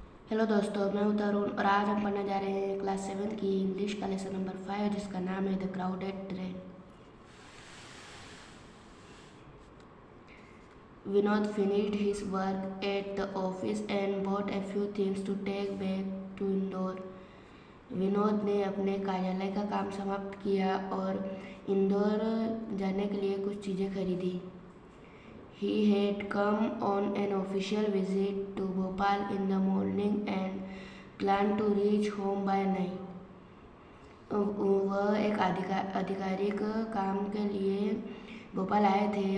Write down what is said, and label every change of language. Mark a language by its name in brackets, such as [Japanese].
[Hindi] Hello दोस्तों, मैं हूं तरुण और आज हम पढ़ने जा रहे हैं क्लास 7 की इंग्लिश का लेसन नंबर 5 जिसका नाम है the crowded train. [English] Vinod finished his work at the office and bought a few things to take back to Indore. [Hindi] Vinod ने अपने कार्यालय का काम समाप्त किया और इंदौर जाने के लिए कुछ चीज़ें खरीदी। [English] He had come on an official visit to Bhopal in the morning and planned to reach home by night। [Hindi] वह एक आधिकारिक काम के लिए भोपाल आए थे।